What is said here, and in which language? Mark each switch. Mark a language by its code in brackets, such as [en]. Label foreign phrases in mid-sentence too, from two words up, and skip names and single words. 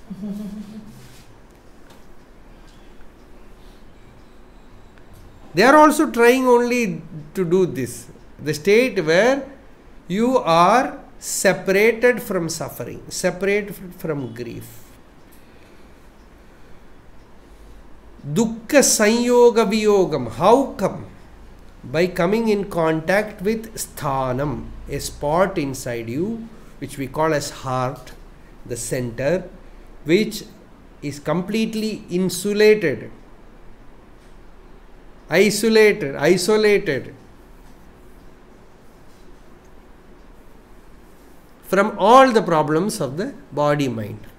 [en] They are also trying only to do this. The state where you are separated from suffering, separated from grief. [sa] Dukkha sanyoga viyogam. [en] How come? By coming in contact with sthanam, a spot inside you, which we call as heart, the center, which is completely insulated, isolated from all the problems of the body-mind.